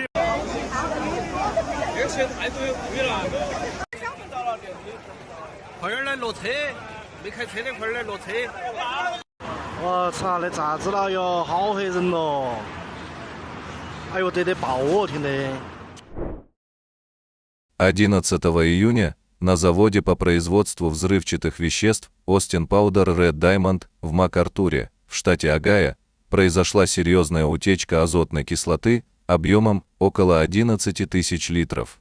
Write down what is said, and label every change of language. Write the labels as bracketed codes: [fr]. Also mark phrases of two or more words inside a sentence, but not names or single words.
[zh] 这个车太贵了，快点来落车，没开车的快点来落车。我操，那咋子了哟？好黑人咯！哎呦，得爆哦，听得。 [ru] 11 июня на заводе по производству взрывчатых веществ Austin Powder Red Diamond в МакАртуре, в штате Огайо, произошла серьезная утечка азотной кислоты объемом около 11 тысяч литров.